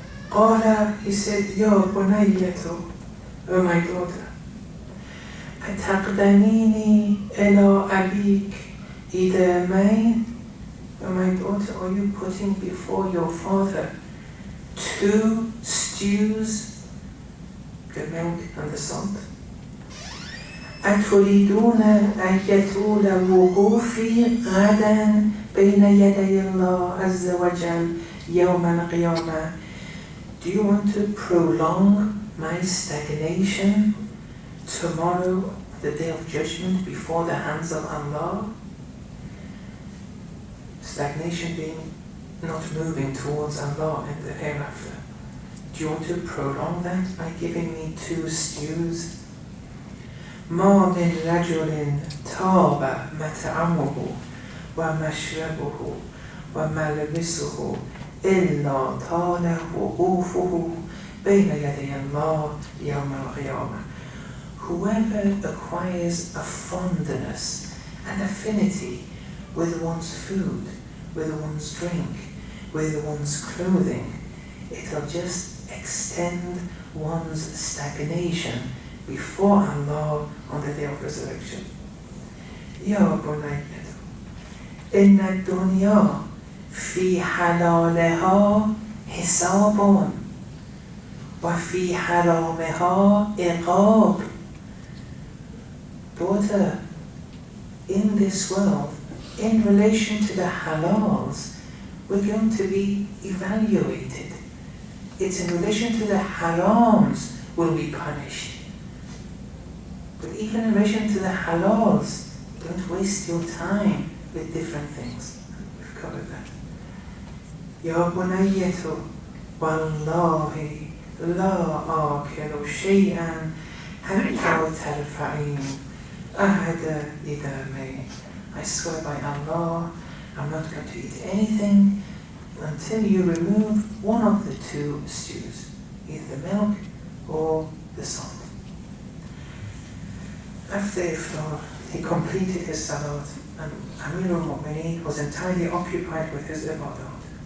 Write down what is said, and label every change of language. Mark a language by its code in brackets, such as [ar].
[ar] قال, [en] he said, [ar] يا بنية, [en] oh my daughter, [ar] أتقدميني إلى أبيك إدامين, [en] oh my daughter, are you putting before your father 2 stews, the milk and the salt? [ar] أتريدون أن يطول وقوفي غدا بين يدي الله عز وجل يوم القيامة? [en] Do you want to prolong my stagnation tomorrow, the day of judgment, before the hands of Allah? Stagnation being not moving towards Allah in the hereafter. Do you want to prolong that by giving me 2 stews? [ar] ما من رجل طاب مطعمه ومشربه وملبسه إلا طال وقوفه بين يدي الله يوم القيامة. [en] Whoever acquires a fondness and affinity with one's food, with one's drink, with one's clothing, it'll just extend one's stagnation before Allah on the day of resurrection. [ar] يا بنية إن الدنيا في حلالها حساب وفي حرامها عقاب. [en] Daughter, in this world, in relation to the halals, we're going to be evaluated. It's in relation to the harams will be punished. But even in relation to the halals, don't waste your time with different things. We've covered that. [ar] يا بنية والله لا آكل شيئا حتى ترفعين أحد إدامين. [en] I swear by Allah, I'm not going to eat anything until you remove one of the 2 stews, either the milk or the salt. After iftar, he completed his salat, and Amir al-Mu'mineen was entirely occupied with his ibadat.